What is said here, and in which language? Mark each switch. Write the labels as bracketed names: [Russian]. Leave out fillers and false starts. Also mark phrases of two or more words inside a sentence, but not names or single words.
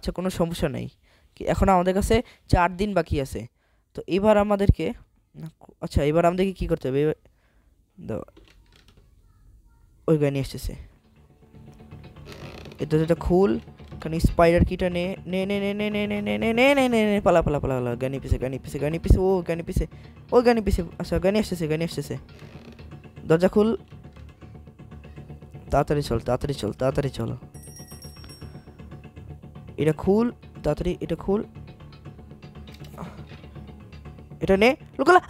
[Bangla] আচ্ছা কোনো সমস্যা নেই, এখন আমাদের কাছে 4 দিন বাকি আছে। তো এবার আমাদেরকে আচ্ছা এবার আমাদেরকে কি করতে হবে? দাও, ওই গাড়ি নিয়ে এসতেছে। এটা যেটা খুল, এখানে স্পাইডার কিটা নে নে নে নে নে নে নে নে নে নে নে নে নে পালা পালা পালা পালা, গানি পিছে গানি পিছে গানি পিছে, ও গানি পিছে, ও গানি পিছে। আচ্ছা গানি আসতেছে, গানি আসতেছে। দরজা খুল, তাড়াতাড়ি চল তাড়াতাড়ি চল তাড়াতাড়ি চল। এটা খুল তাড়াতাড়ি, এটা খুল, এটা নে লুকালা।